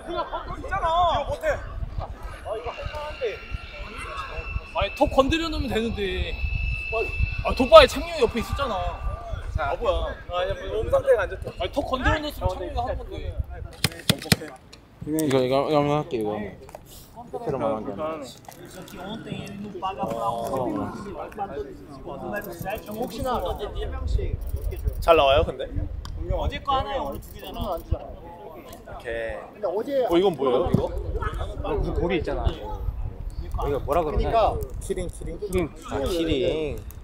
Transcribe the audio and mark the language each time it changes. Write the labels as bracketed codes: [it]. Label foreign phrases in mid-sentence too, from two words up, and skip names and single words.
[ko] 이거 못해. 이거 한데. 아니 턱 건드려 놓으면 되는데. 아 돋바에 창룡이 옆에 있었잖아. 자, 뭐야? 몸 상태가 안 좋다. 아니 턱 건드려 놓으면 창룡이가 하는 건데. 이거 한번 할게 이거. 그럼 하게 하면. [pt] Ontem ele não paga pra 혹시나 [ko] 잘 나와요, 근데? 어제 거 하나에 오늘 두 개잖아. 오케이. 이건 뭐예요, 이거? 무슨 돌이 있잖아. 이거 뭐라 그러냐? 그러니까 키링. 아 키링.